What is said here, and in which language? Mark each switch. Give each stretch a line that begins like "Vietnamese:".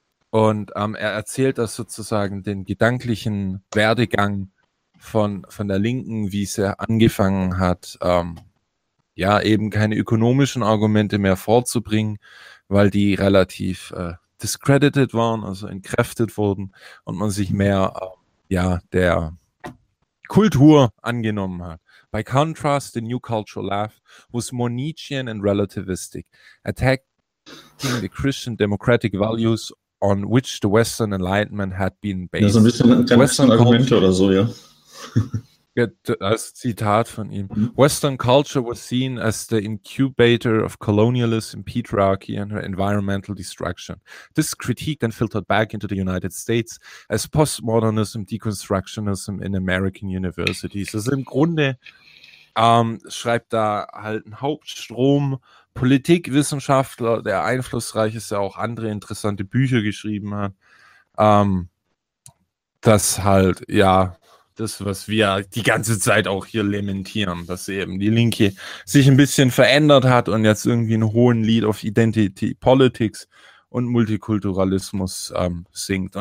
German: Und er erzählt das sozusagen den gedanklichen Werdegang von der Linken, wie es angefangen hat, eben keine ökonomischen Argumente mehr vorzubringen, weil die relativ discredited waren, also entkräftet wurden und man sich mehr der Kultur angenommen hat.
English: By contrast, the new culture left was more Nietzschean and relativistic, attacking the Christian democratic values on which the Western Enlightenment had been based.
German: Ja, so ein bisschen Western Argumente culture. Oder so, ja. Das Zitat von ihm.
English: Western culture was seen as the incubator of colonialism, patriarchy and environmental destruction. This critique then filtered back into the United States as postmodernism, deconstructionism in American universities.
German: Also im Grunde schreibt da halt ein Hauptstrom Politikwissenschaftler, der einflussreich ist, ja auch andere interessante Bücher geschrieben hat, dass halt, ja, das, was wir die ganze Zeit auch hier lamentieren, dass eben die Linke sich ein bisschen verändert hat und jetzt irgendwie einen hohen Lied auf Identity Politics und Multikulturalismus singt.